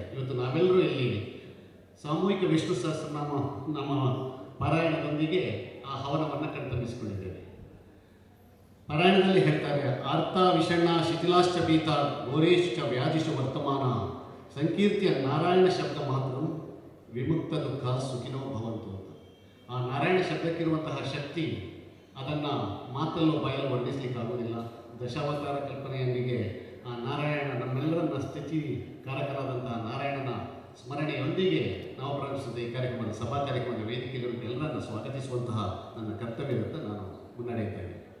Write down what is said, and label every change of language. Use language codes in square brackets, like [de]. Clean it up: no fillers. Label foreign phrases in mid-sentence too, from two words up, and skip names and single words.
[kn] ಇವತ್ತು ನಾವೆಲ್ಲರೂ ಇಲ್ಲಿ ಸಾಮೂಹಿಕ ವಿಷ್ಣು ಸಹಸ್ರನಾಮ ನಮ್ಮ ಪಾರಾಯಣದೊಂದಿಗೆ ಆ ಹವನವನ್ನು ಕಣ್ತಂಬಿಸಿಕೊಂಡಿದ್ದೇವೆ. ಪಾರಾಯಣದಲ್ಲಿ ಹೇಳ್ತಾರೆ, [sa] ಆರ್ತ ವಿಷಣ್ಣ ಶಿಥಿಲಾಶ್ಚ ಪೀತ ಘೋರೇಶ್ಚ ವ್ಯಾಧಿಷು ವರ್ತಮಾನ ಸಂಕೀರ್ತಿಯ ನಾರಾಯಣ ಶಬ್ದ ಮಾತ್ರ ವಿಮುಕ್ತ ದುಃಖ ಸುಖಿನೋ ಭವಂತು. [kn] ಆ ನಾರಾಯಣ ಶಬ್ದಕ್ಕಿರುವಂತಹ ಶಕ್ತಿ ಅದನ್ನು ಮಾತಲ್ಲೋ ಬಾಯಲ್ಲೋ ವರ್ಣಿಸಲಿಕ್ಕಾಗೋದಿಲ್ಲ. ದಶಾವತಾರ ಕಲ್ಪನೆಯೊಂದಿಗೆ ಆ ನಾರಾಯಣ ನಮ್ಮೆಲ್ಲರನ್ನ ಸ್ಥಿತಿ ಕಾರಕರಾದಂತಹ ನಾರಾಯಣನ ಸ್ಮರಣೆಯೊಂದಿಗೆ ನಾವು ಪ್ರಾರಂಭಿಸಿದ ಈ ಕಾರ್ಯಕ್ರಮದ ಸಭಾ ಕಾರ್ಯಕ್ರಮದ ವೇದಿಕೆಯಲ್ಲಿ ಎಲ್ಲರನ್ನು ಸ್ವಾಗತಿಸುವಂತಹ ನನ್ನ ಕರ್ತವ್ಯದಂತ ನಾನು ಮುನ್ನಡೆಯುತ್ತೇನೆ.